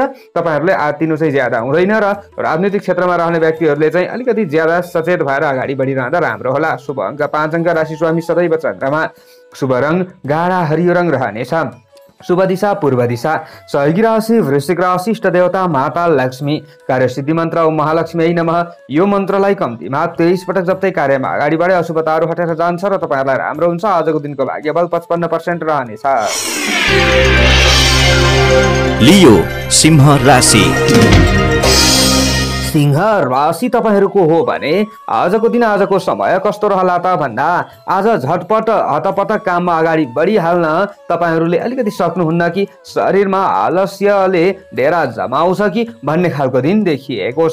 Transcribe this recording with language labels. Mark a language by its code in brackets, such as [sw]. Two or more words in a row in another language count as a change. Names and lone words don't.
[ne] तपाईहरूले आत्तिनु चाहिँ ज्यादा हुँदैन र राजनीतिक क्षेत्रमा रहने व्यक्तिहरूले चाहिँ अलिकति ज्यादा सचेत भएर अगाडि बढिरहँदा राम्रो होला। शुभ अङ्क 5 अङ्क, राशि स्वामी सदैव चन्द्रमा, शुभ रङ गाढा हरियो रङ रहनेछ, शुभ दिशा पूर्व दिशा, सहयोगी राशि वृश्चिक राशि, इष्ट देवता माता लक्ष्मी, कार्यसिद्धि मन्त्र [sa] ओम महालक्ष्मी नमः। [ne] यो मन्त्रलाई कम्तीमा 23 पटक जप्दै कार्यमा अगाडि बढे अशुभताहरू हटेर जान्छ र तपाईहरूलाई राम्रो हुन्छ। आजको दिनको भाग्यबल 55% रहनेछ। लियो सिंह राशि। सिंह राशि तपाईहरूको हो भने आजको दिन आजको समय कस्तो रहला त भन्दा आज झटपट हतपट काममा अगाडि बढिहाल्न तपाईहरूले अलिकति सक्नुहुन्न कि शरीरमा आलस्यले डेरा जमाउँछ कि भन्ने खालको दिन देखिएको छ।